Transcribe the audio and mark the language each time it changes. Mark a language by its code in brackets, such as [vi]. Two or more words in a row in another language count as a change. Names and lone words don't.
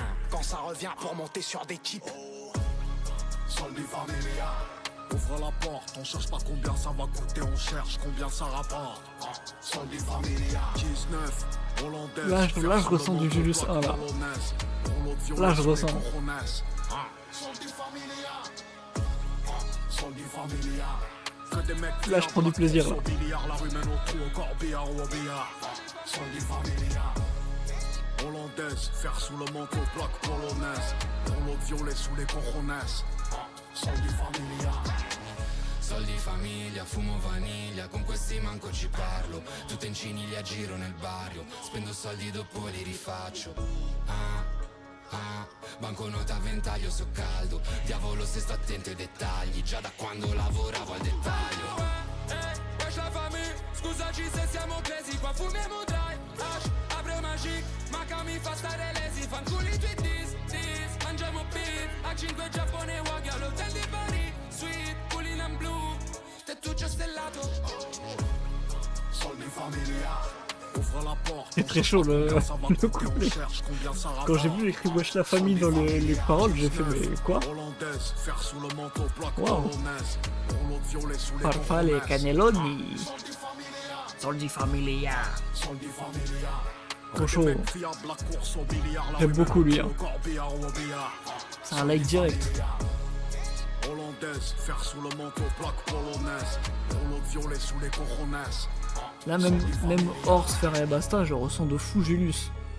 [fr] Quand ça revient pour monter sur des types. Soldi Familia. Ouvre la porte, on cherche pas combien ça va coûter, on cherche combien ça rapporte. Soldi Familia. 19, hollandaise. Là, je ressens du Julius 1 là. Là, je ressens. Soldi Familia. Soldi Familia. Là, je prends du plaisir là. Hollandaise, fer sous le manteau, plaque polonaise. Rouleau violet sous les coronets. Soldi Familia. [it] Soldi famiglia, fumo vaniglia, con questi manco ci parlo. Tutte in ciniglia giro nel barrio, spendo soldi dopo li rifaccio. Banconota a ventaglio so caldo, diavolo se sto attento ai dettagli, già da quando lavoravo al dettaglio. [fr] Wesh la famille, [it] scusaci se siamo crazy, qua fumiamo dai, apre magic, ma che mi fa stare lesi, fanculi i tuoi dis, mangiamo beef, a 5 Giappone wagyu all'hotel di Paris, sweet, culina in blu, tettuccio stellato. [fr] Soldi Familia. Ouvre la porte. C'est très chaud le couplet. Quand j'ai vu écrit Wesh la famille dans les paroles, j'ai fait mais quoi? [it] Wow. Farfalle Cannelloni. [fr] Soldi Familia. Trop chaud. J'aime beaucoup lui. Hein. C'est un like direct. Hollandaise, fer sous le manteau, plaque polonaise. Rouleau violet sous les coronets. Là même hors Sfera et Basta, je ressens de fou Julius.